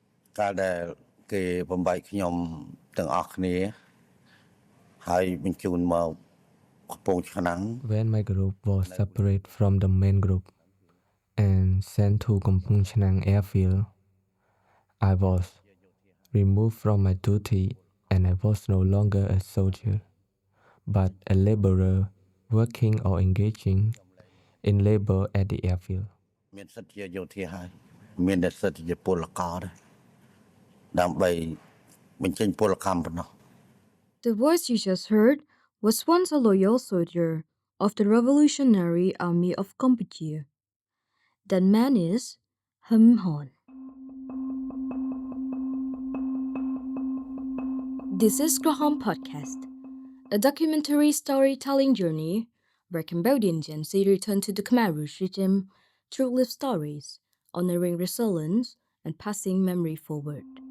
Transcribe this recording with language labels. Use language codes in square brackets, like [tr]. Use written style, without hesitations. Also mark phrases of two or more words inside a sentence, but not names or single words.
[km] កាលដែលគេបំបីខ្ញុំទាំងអស់គ្នាហើយបញ្ជូនមកកំពង់ឆ្នាំង [en] When my group was separate from the main group and sent to Kampong Chhnang Airfield, I was removed from my duty and I was no longer a soldier, but a laborer working or engaging in labor at the airfield. [km] មានសិទ្ធិជាយោធាហើយមានតែសិទ្ធិជាពលករដែរដើម្បីបញ្ចេញពលកម្មប៉ុណ្ណោះ [en] The voice you just heard was once a loyal soldier of the Revolutionary Army of Kampuchea. That man is Hean Socheata. This is Krahaam Podcast, a documentary storytelling journey where Cambodian Gen Z return to the Khmer Rouge regime through lived stories, honoring resilience and passing memory forward.